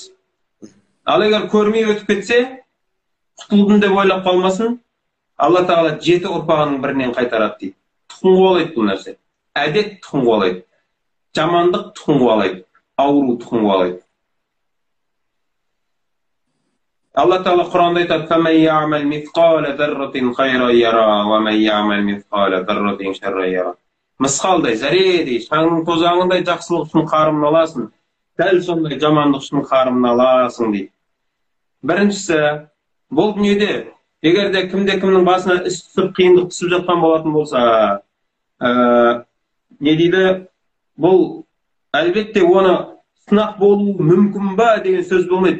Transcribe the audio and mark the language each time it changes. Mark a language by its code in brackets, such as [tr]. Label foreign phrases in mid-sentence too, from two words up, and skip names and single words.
[kk] Ал егер көрмей өтіп кетсе, құтылдым деп ойлап қалмасын, Алла тағала 7 ұрпағының бірінен қайтарады дейді. Тұқым қуалайды бұл нәрсе. Әдет тұқым қуалайды. Жамандық тұқым қуалайды. Ауру тұқым қуалайды. Алла тағала Құранда айтады: [ar] "فمن يعمل مثقال ذرة خيرا يره، ومن يعمل مثقال ذرة شرا يره." [kk] Мысқалдай, зәредей, шаңның тозаңындай жақсылық үшін қарымын аласың, дәл сондай жамандық үшін қарымын аласың дейді. Біріншісі, бұл дүниеде егер де кімнің басына іс түсіп, қиындық түсіп жатқан болатын болса, не дейді, бұл әлбетте оны сынақ болуы мүмкін ба деген сөз болмайды.